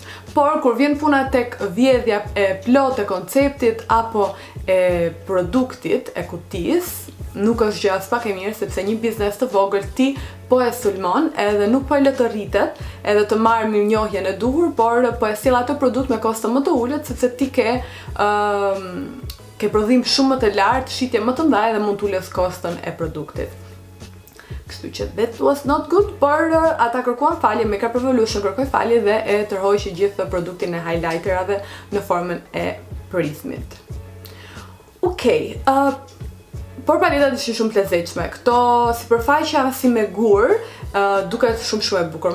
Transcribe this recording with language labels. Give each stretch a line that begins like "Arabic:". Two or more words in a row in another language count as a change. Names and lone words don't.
Albanian: Por kur vjen puna tek vjedhja e plotë e konceptit apo e produktit, e kutisë, nuk është gjë as pak e mirë sepse një biznes të vogël ti po e sulmon edhe nuk po e lë të rritet edhe të marrë mirënjohjen e duhur, por po e sjell atë produkt me kosto më të ulët sepse ti ke prodhim shumë më të lartë, shitje më të mëdha dhe mund t'ulës koston e produktit. Kështu që
English: that was not good,
Albanian: por ata kërkuan falje, Makeup Revolution kërkoi falje dhe e tërhoqi gjithë produktin e highlighterave në formën e prizmit. Okej, por paletat ishin shumë të lezetshme. Këto sipërfaqja si me gur duket shumë e bukur.